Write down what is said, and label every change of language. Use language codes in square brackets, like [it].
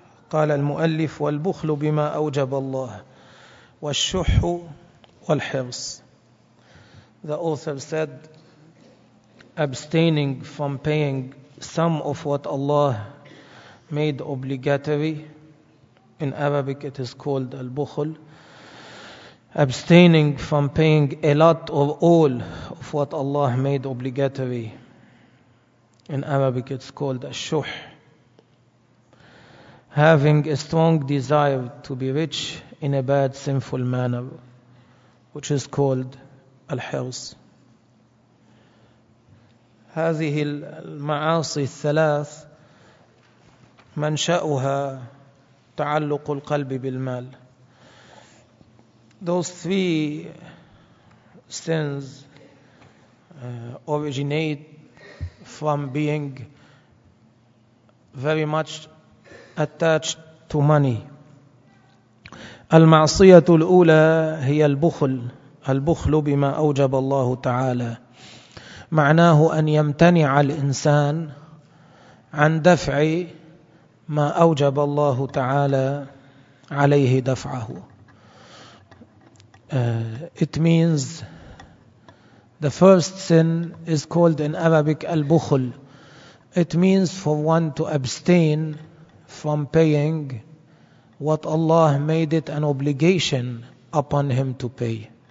[ar] قال المؤلف والبخل بما أوجب الله والشح والحرص. [en] The author said, abstaining from paying some of what Allah made obligatory, in Arabic it is called al-bukhl, abstaining from paying a lot or all of what Allah made obligatory, in Arabic it's called al-shuh, having a strong desire to be rich in a bad, sinful manner, which is called الحرص. [ar] هذه المعاصي الثلاث منشأها تعلق القلب بالمال. [en] those three sins originate from being very much attached to money. [ar] المعصية الأولى هي البخل، البخل بما أوجب الله تعالى، معناه أن يمتنع الإنسان عن دفع ما أوجب الله تعالى عليه دفعه. [en] It means the first sin is called in Arabic al-bukhl. It means for one to abstain from paying what Allah made it an obligation upon him to pay.